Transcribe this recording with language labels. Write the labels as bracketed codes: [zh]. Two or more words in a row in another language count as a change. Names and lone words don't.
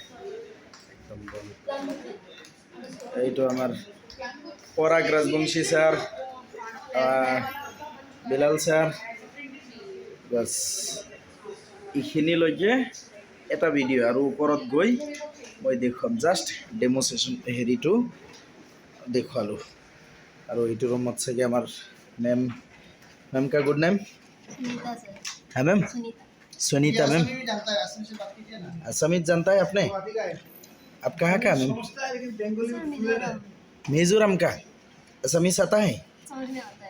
[as] একদম এইটো আমাৰ পৰাগ ৰাজবংশী ছাৰ, বিলাল ছাৰ, বাছ এইখিনিলৈকে এটা ভিডিঅ'। আৰু ওপৰত গৈ মই দেখুৱাম, [en] just demonstration [as] হেৰিটো দেখুৱালোঁ। আৰু এইটো ৰুমত চাগে আমাৰ [hi] मैम का [en] good name? [hi] सुनीता सर। हाँ मैम, सुनीता। सुनीता मैम। असमित जानता है आपने? आप कहाँ का मैम? सर मिजोरम। मिजोरम का। असमीस आता है? समझ में आता है।